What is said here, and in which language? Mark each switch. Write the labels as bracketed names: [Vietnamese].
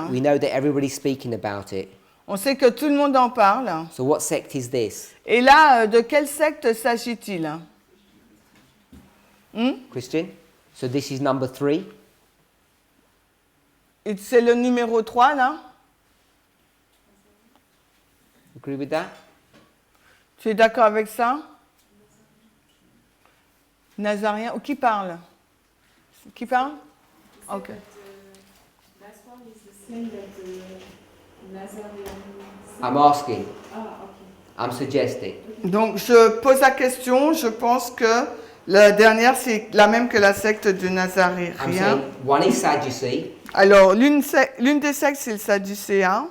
[English] we know that everybody's speaking about it. [French] on sait que tout le monde en parle. [English] So what sect is this? [French] Et là, de quelle secte s'agit-il? [English] Christian? So this is number 3. [French] Et c'est le numéro 3, là? [English] Agree with that? [French] Tu es d'accord avec ça? Nazarien. Qui parle? Qui parle? Ok. [English] Last one is the same that the Nazarene. I'm asking. Ah, okay. I'm suggesting. [French] Donc, je pose la question. Je pense que la dernière, c'est la même que la secte du [English] I'm [French] Nazaréen. [English] saying one is Sadducee, [French] Alors, l'une des sectes, c'est le Sadducéen.